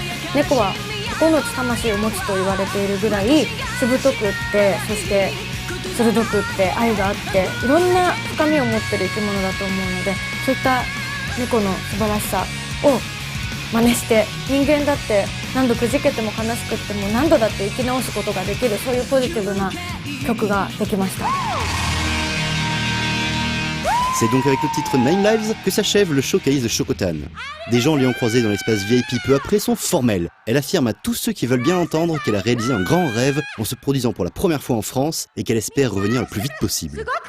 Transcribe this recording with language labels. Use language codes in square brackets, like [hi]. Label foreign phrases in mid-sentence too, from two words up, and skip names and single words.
[ja] 猫は9つ魂を持つと言われているぐらいしぶとくってそして鋭くって愛があっていろんな深みを持ってる生き物だと思うのでそういった猫の素晴らしさを真似して人間だって何度くじけても悲しくっても何度だって生き直すことができるそういうポジティブな曲ができました。 [fr] C'est donc avec le titre Nine Lives que s'achève le showcase de Shokotan. Des gens l'ayant croisé dans l'espace VIP peu après sont formels. Elle affirme à tous ceux qui veulent bien entendre qu'elle a réalisé un grand rêve en se produisant pour la première fois en France et qu'elle espère revenir le plus vite possible.